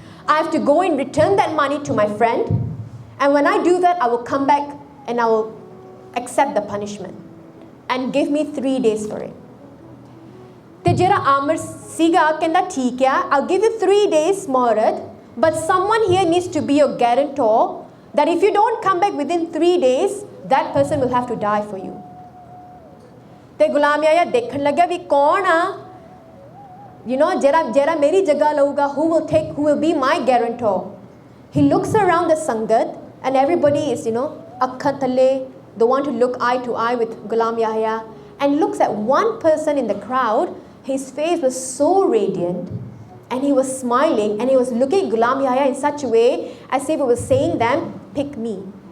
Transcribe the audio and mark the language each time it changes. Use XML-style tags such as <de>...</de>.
<en>I have to go and return that money to my friend, and when I do that, I will come back and I will accept the punishment, and give me 3 days for it.</en> <pa>ਤੇ ਜਿਹੜਾ ਆਮਰ ਸੀਗਾ ਕਹਿੰਦਾ ਠੀਕ ਆ,</pa> <en>I'll give you 3 days morat, but someone here needs to be your guarantor that if you don't come back within 3 days, that person will have to die for you.</en> <pa>ਤੇ ਗੁਲਾਮ ਯਾਹਿਆ ਦੇਖਣ ਲੱਗਿਆ ਵੀ ਕੌਣ ਆ, ਜਿਹੜਾ ਮੇਰੀ ਜਗ੍ਹਾ ਲਊਗਾ,</pa> <en>who will be my guarantor. He looks around the sangat and everybody is,</en> <pa>ਅੱਖਾਂ ਥੱਲੇ,</pa> <en>they want to look eye to eye with Ghulam Yahya, and looks at one person in the crowd. His face was so radiant and he was smiling and he was looking at Ghulam Yahya in such a way as if he was saying them, pick me.</en>